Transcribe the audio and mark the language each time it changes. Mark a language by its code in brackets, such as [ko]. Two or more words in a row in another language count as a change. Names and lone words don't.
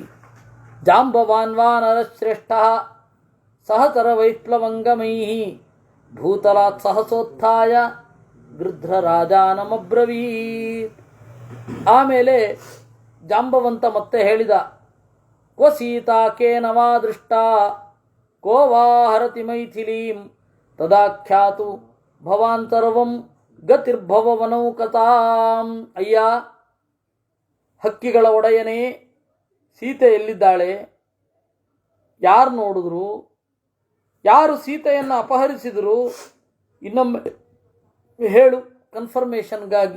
[sa] ಜಾಂಬವಾನ್ವಾನರ ಶ್ರೇಷ್ಠ ಸಹತರ ವೈಪ್ಲವಂಗಮೈ ಭೂತಲಾತ್ ಸಹಸೋತ್ಥಾಯ ಗೃಧ್ರರಾಜಾನಮಬ್ರವೀತ್. [kn] ಆಮೇಲೆ ಜಾಂಬವಂತ ಮತ್ತೆ ಹೇಳಿದ, [sa] ಕ್ವ ಸೀತಾ ಕೇನವಾ ದೃಷ್ಟ ಕೋ ವಾ ಹರತಿ ಮೈಥಿಲೀಂ ತದಾಖ್ಯಾತು ಭವಾನ್ ಸರ್ವಂ ಗತಿರ್ಭವವನೌಕತಾಂ. [kn] ಅಯ್ಯ ಹಕ್ಕಿಗಳ ಒಡೆಯನೇ, ಸೀತೆ ಎಲ್ಲಿದ್ದಾಳೆ? ಯಾರು ನೋಡಿದ್ರು? ಯಾರು ಸೀತೆಯನ್ನು ಅಪಹರಿಸಿದರು? ಇನ್ನೊಮ್ಮೆ ಹೇಳು ಕನ್ಫರ್ಮೇಷನ್ಗಾಗಿ.